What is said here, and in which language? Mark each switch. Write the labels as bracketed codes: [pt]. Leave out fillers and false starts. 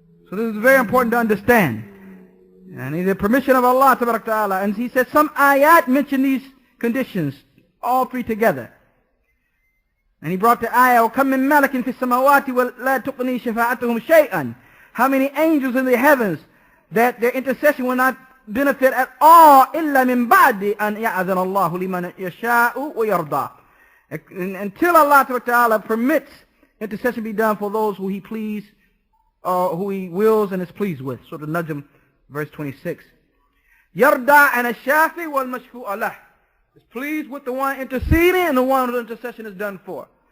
[en] So this is very important to understand. And the permission of Allah Ta'ala. And he said some ayat mention these conditions, all three together. And he brought the ayah, [ar] وَكَمْ مِن مَلَكٍ فِي السَّمَاوَاتِ وَلَا تُقْنِي شَفَاعَتُهُمْ شَيْئًا. [en] How many angels in the heavens that their intercession will not benefit at all [ar] إِلَّا مِن بَعْدِ أَنْ يَأْذَنَ اللَّهُ لِمَنْ يَشَاءُ وَيَرْضَى. [en] Until Allah Ta'ala permits intercession be done for those who He please, who He wills and is pleased with. Surah Al-Najm, verse 26. [ar] يَرْضَى عَنَ الشَّافِي وَالْمَشْفُوءَ لَهُ. [en] Is pleased with the one interceding and the one whose intercession is done for.